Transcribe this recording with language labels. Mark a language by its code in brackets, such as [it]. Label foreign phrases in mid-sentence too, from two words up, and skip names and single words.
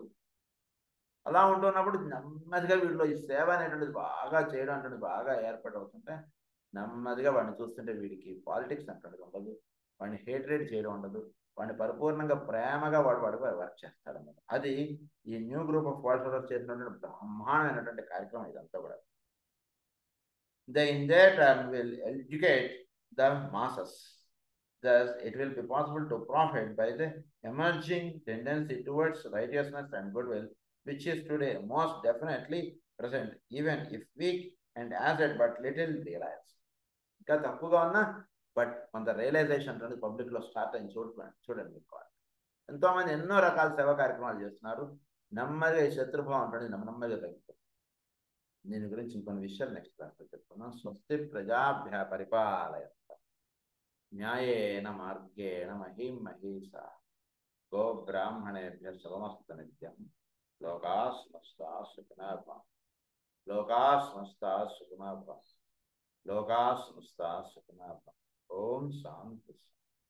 [te] అలా ఉంటున్నప్పుడు నెమ్మదిగా వీళ్ళు ఈ సేవ అనేటువంటిది బాగా చేయడం అంటే బాగా ఏర్పడవుతుంటే నెమ్మదిగా వాడిని చూస్తుంటే వీడికి పాలిటిక్స్ అంటే ఉండదు, వాడిని హేట్రేట్ చేయడం ఉండదు, వాడిని పరిపూర్ణంగా ప్రేమగా వాడు వర్క్ చేస్తాడన్నమాట. అది ఈ [en] new group of philosophers [te] చేసినటువంటి బ్రహ్మాండమైనటువంటి కార్యక్రమం ఇదంతా కూడా. [en] They in their turn will educate the masses. Thus, it will be possible to profit by the emerging tendency towards righteousness and goodwill, which is today most definitely present, even if weak and as yet but little realized. [te] ఇంకా తక్కువగా ఉన్నా బట్ కొంత రియలైజేషన్ అనేది [en] publiclo start [te] అయింది. చూడండి ఎంతోమంది ఎన్నో రకాల సేవా కార్యక్రమాలు చేస్తున్నారు. నెమ్మదిగా ఈ శత్రుభావం ఉంటుంది నెమ్మదిగా తగ్గిపోతుంది. దీని గురించి ఇంకొన్ని విషయాలు [en] next classlo [te] చెప్తున్నాం. [sa] స్వస్తి ప్రజాభ్య పరిపాలయంత న్యాయేన మార్గేణ మహిం మహీషా గో బ్రాహ్మణేభ్య శుభమస్తు నిత్యం. లోకా సమస్తా సుఖినో భవంతు. లోకా సమస్తా సుఖినో భవంతు. లోకా సమస్తా సుఖినో భవంతు. ఓం శాంతి.